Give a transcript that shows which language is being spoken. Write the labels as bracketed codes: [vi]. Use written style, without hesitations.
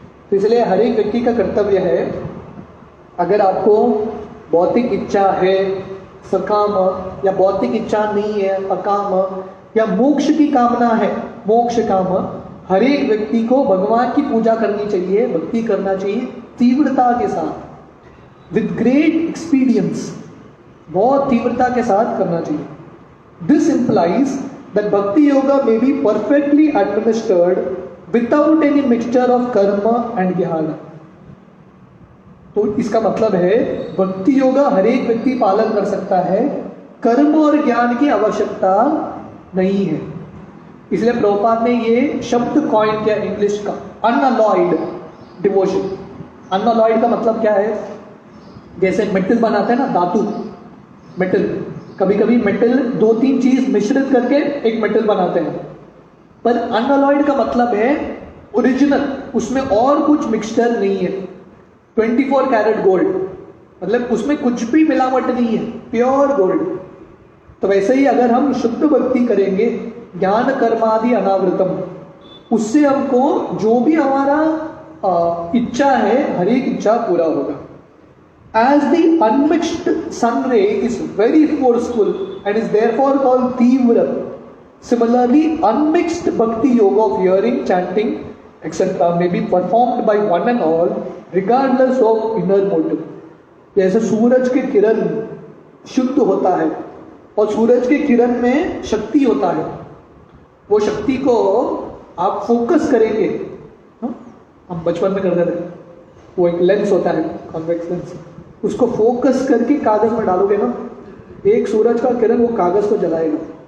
[hi] तो इसलिए हर एक व्यक्ति का कर्तव्य है, अगर आपको भौतिक इच्छा है, सकाम, या भौतिक इच्छा नहीं है, अकाम, या मोक्ष की कामना है, मोक्ष काम, हर एक व्यक्ति को भगवान की पूजा करनी चाहिए, भक्ति करना चाहिए तीव्रता के साथ, [en] with great expedience, [hi] बहुत तीव्रता के साथ करना चाहिए. [en] This implies that bhakti yoga may be perfectly administered without any mixture of karma and jnana. [hi] तो इसका मतलब है भक्ति योगा हर एक व्यक्ति पालन कर सकता है, कर्म और ज्ञान की आवश्यकता नहीं है. इसलिए प्रभुपाद ने ये शब्द कॉइन किया इंग्लिश का, अनअलॉयड डिवोशन. अनअलॉयड का मतलब क्या है, जैसे मेटल बनाते हैं ना, धातु मेटल, कभी कभी मेटल 2-3 चीज मिश्रित करके एक मेटल बनाते हैं, पर अनअलॉयड का मतलब है ओरिजिनल, उसमें और कुछ मिक्सचर नहीं है. 24 कैरेट गोल्ड, मतलब उसमें कुछ भी मिलावट नहीं है, प्योर गोल्ड. तो वैसे ही अगर हम शुद्ध भक्ति करेंगे, ज्ञान कर्मादि अनावृतम, उससे हमको जो भी हमारा इच्छा है, हर एक इच्छा पूरा होगा. [en] As the unmixed sun ray is very forceful and is therefore called Tivra, similarly unmixed bhakti yoga of hearing, chanting, etc. may be performed by one and all regardless of inner motive. [hi] जैसे सूरज के किरण शुद्ध होता है और सूरज के किरण में शक्ति होता है, वो शक्ति को आप फोकस करेंगे. हम बचपन में करते थे, वो एक लेंस होता है, कॉन्वेक्स लेंस, उसको फोकस करके कागज में डालोगे ना, एक सूरज का किरण वो कागज को जलाएगा.